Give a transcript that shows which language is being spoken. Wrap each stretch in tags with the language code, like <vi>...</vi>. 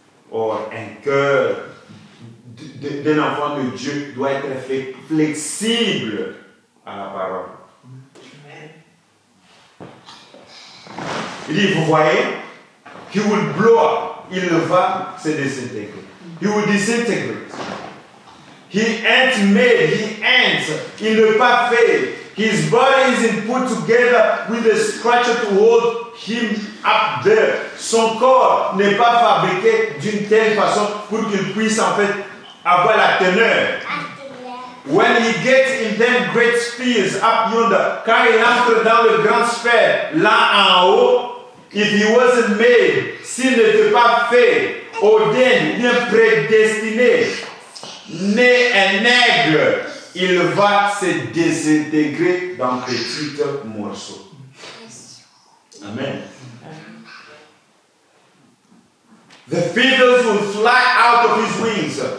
<fr>Or, un cœur d'un enfant de Dieu doit être flexible à la parole. Il dit, vous voyez,</fr> <en>he will blow up,</en> <fr>il va se désintégrer.</fr> <en>He will disintegrate. He ain't made, he ain't,</en> <fr>il n'est pas fait.</fr> <en>His body isn't put together with a structure to hold him up there.</en> <fr>Son corps n'est pas fabriqué d'une telle façon pour qu'il puisse en fait avoir la teneur.</fr> <en>When he gets in them great spheres up yonder,</en> <fr>quand il entre dans le grand sphère, là en haut,</fr> <en>if he wasn't made,</en> <fr>s'il n'était pas fait, ordained, bien prédestiné, né un aigle, il va se désintégrer dans petits morceaux. Amen.</fr> <en>The feathers will fly out of his wings.</en>